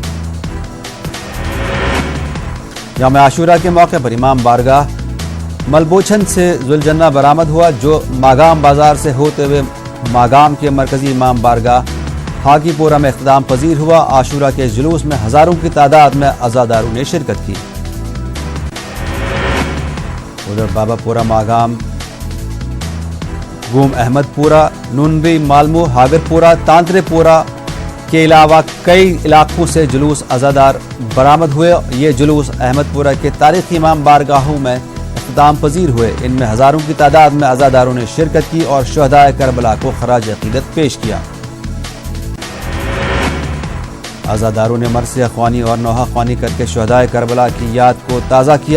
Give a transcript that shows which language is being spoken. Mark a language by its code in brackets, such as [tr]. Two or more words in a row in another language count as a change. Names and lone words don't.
[ur] یوم عاشورہ کے موقع پر امام بارگاہ ملبوچھن سے ذوالجنہ برآمد ہوا، جو ماگام بازار سے ہوتے ہوئے ماگام کے مرکزی امام بارگاہ ہاکی پورہ میں اختتام پذیر ہوا۔ عاشورہ کے جلوس میں ہزاروں کی تعداد میں عزاداروں نے شرکت کی۔ ادھر بابا پورہ ماگام، گوم احمد پورہ، نونوی، مالمو، ہاگر پورہ، تانترے پورہ کے علاوہ کئی علاقوں سے جلوس عزادار برآمد ہوئے۔ یہ جلوس احمد پورہ کے تاریخی امام بارگاہوں میں اختتام پذیر ہوئے۔ ان میں ہزاروں کی تعداد میں عزاداروں نے شرکت کی اور شہداء کربلا کو خراج عقیدت پیش کیا۔ عزاداروں نے مرثیہ خوانی اور نوحہ خوانی کر کے شہداء کربلا کی یاد کو تازہ کیا۔